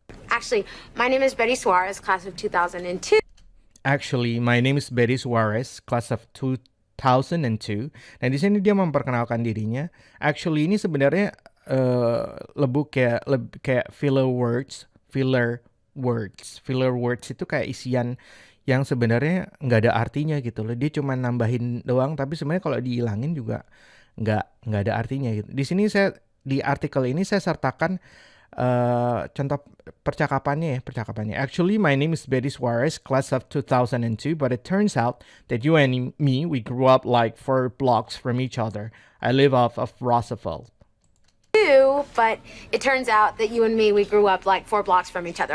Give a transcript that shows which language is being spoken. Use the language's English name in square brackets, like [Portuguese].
[English] Actually, my name is Betty Suarez, class of 2002. Actually, my name is Betty Suarez, class of 2002. [Indonesian] Nah di sini dia memperkenalkan dirinya. Actually ini sebenarnya lebih kayak filler words. Filler words itu kayak isian yang sebenarnya nggak ada artinya gitu loh. Dia cuma nambahin doang, tapi sebenarnya kalau dihilangin juga nggak ada artinya gitu. Di sini di artikel ini saya sertakan contoh percakapannya. [English] Actually, my name is Betty Suarez, class of 2002, but it turns out that you and me, we grew up like 4 blocks from each other. I live off of Roosevelt. But it turns out that you and me, we grew up like 4 blocks from each other.